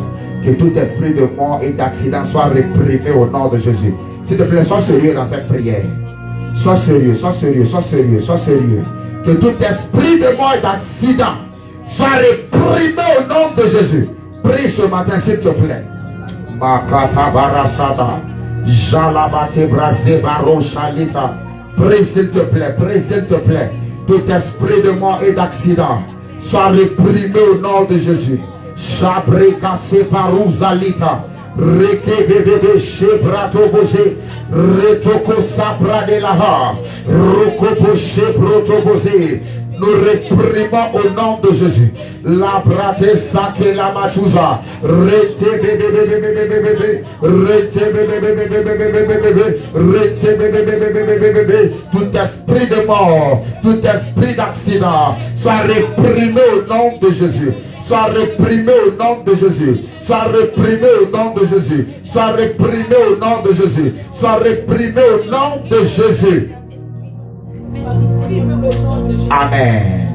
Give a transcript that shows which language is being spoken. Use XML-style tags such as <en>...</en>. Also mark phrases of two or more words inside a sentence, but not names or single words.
<fr>Que tout esprit de mort et d'accident soit réprimé au nom de Jésus. S'il te plaît, sois sérieux dans cette prière. Sois sérieux, sois sérieux, sois sérieux, sois sérieux. Que tout esprit de mort et d'accident soit réprimé au nom de Jésus. Prie ce matin s'il te plaît. Makata barasada. Jalabate brase baro chalita. Prie s'il te plaît, prie s'il te plaît. Tout esprit de mort et d'accident soit réprimé au nom de Jésus. Chabrika separouzalita. Reke bebe shebrato bose. Retoko sapra de laha. Roko boshe proto bose. Nous réprimons au nom de Jésus. La brate sake la matouza. Rete bebe. Rete bebe. Rete bebe. Tout esprit de mort, tout esprit d'accident soit réprimé au nom de Jésus. Soit réprimé au nom de Jésus. Soit réprimé au nom de Jésus. Soit réprimé au nom de Jésus. Soit réprimé au nom de Jésus. Amen.</fr>